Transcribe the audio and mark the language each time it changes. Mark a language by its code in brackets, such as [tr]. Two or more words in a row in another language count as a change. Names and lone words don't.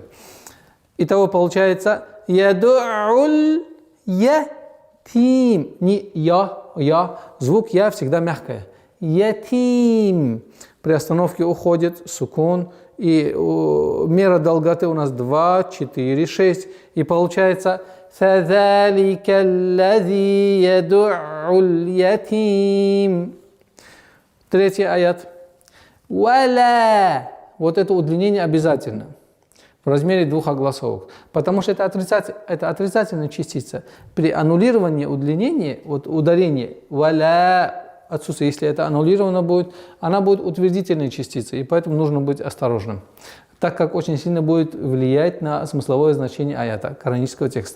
[ru] Итого получается [ar] يدعّ اليتيم. [ru] Не я. Звук я всегда мягкое. Ятим. При остановке уходит сукун. И мера долготы у нас 2, 4, 6. И получается [ar] فَذَلِكَ الَّذِي يَدُعُّ الْيَتِيمِ. [ru] Третий аят. وَلَا. Вот это удлинение обязательно. В размере 2 огласовок. Потому что это отрицательная частица. При аннулировании удлинения, вот ударение «валя» отсутствие, если это аннулировано будет, она будет утвердительной частицей, и поэтому нужно быть осторожным, так как очень сильно будет влиять на смысловое значение аята, коранического текста.